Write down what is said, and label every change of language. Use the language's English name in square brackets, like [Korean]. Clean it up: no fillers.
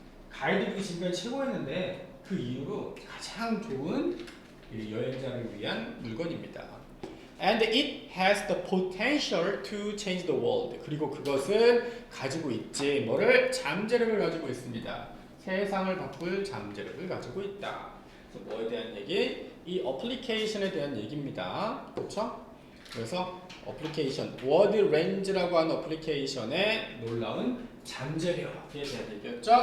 [Korean] 가이드북이 지금까지 최고였는데 그 이후로 가장 좋은 여행자를 위한 물건입니다. [English] And it has the potential to change the world. [Korean] 그리고 그것은 가지고 있지. 뭐를? 잠재력을 가지고 있습니다. 세상을 바꿀 잠재력을 가지고 있다. 그래서 뭐에 대한 얘기? 이 어플리케이션에 대한 얘기입니다. 그렇죠? 그래서 어플리케이션, 워드 렌즈라고 하는 어플리케이션의 놀라운 잠재력에 대한 얘기였죠.